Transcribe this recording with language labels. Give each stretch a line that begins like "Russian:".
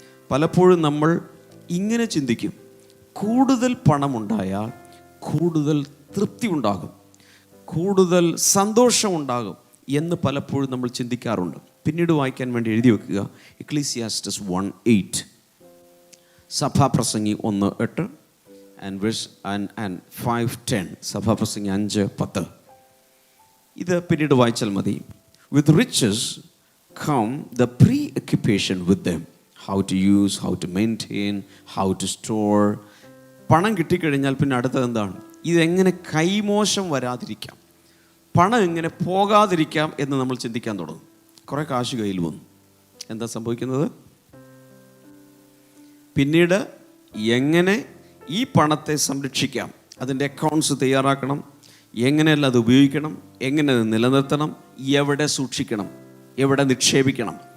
Malayalam: പലപ്പോഴും നമ്മൾ ഇങ്ങനെ ചിന്തിക്കും, കൂടുതൽ പണമുണ്ടായാൽ കൂടുതൽ തൃപ്തി ഉണ്ടാകും, കൂടുതൽ സന്തോഷമുണ്ടാകും എന്ന് പലപ്പോഴും നമ്മൾ ചിന്തിക്കാറുണ്ട്. പിന്നീട് വായിക്കാൻ വേണ്ടി എഴുതി വെക്കുക എക്ലീസിയാസ്റ്റസ് 1:8, സഭാപ്രസംഗി 1:8 and 5:10, സഭാപ്രസംഗി 5:10. ഇത് പിന്നീട് വായിച്ചാൽ മതി.
English: With riches come the preoccupation with them, how to use, how to maintain, how to store.
Malayalam: പണം കിട്ടിക്കഴിഞ്ഞാൽ പിന്നെ അടുത്തത് എന്താണ്? ഇതെങ്ങനെ കൈമോശം വരാതിരിക്കാം, പണം എങ്ങനെ പോകാതിരിക്കാം എന്ന് നമ്മൾ ചിന്തിക്കാൻ തുടങ്ങും. കുറേ കാശ് കയ്യിൽ വന്നു, എന്താ സംഭവിക്കുന്നത്? പിന്നീട് എങ്ങനെ ഈ പണത്തെ സംരക്ഷിക്കാം, അതിൻ്റെ അക്കൗണ്ട്സ് തയ്യാറാക്കണം, എങ്ങനെയല്ല അത് ഉപയോഗിക്കണം, എങ്ങനെ അത് നിലനിർത്തണം, എവിടെ സൂക്ഷിക്കണം, എവിടെ നിക്ഷേപിക്കണം.